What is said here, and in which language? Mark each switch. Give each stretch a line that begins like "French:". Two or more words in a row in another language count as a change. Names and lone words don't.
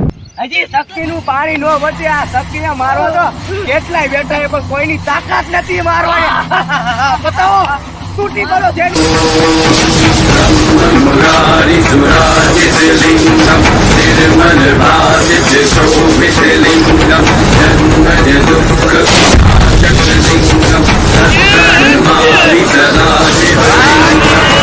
Gujarati: હજી શક્તિનું પાણી નો વધે. આ શક્તિને મારો તો કેટલાય બેઠા એ પણ કોઈની તાકાત નથી મારવાની. બતાવો તૂટી પડો છે.
Sanskrit: मुरारिसुराजितलिङ्गं निर्मलभासित शोभितलिङ्गं जन्मज दुःखविनाशकलिङ्गं तत्प्रणमामि सदा शिवलिङ्गम्।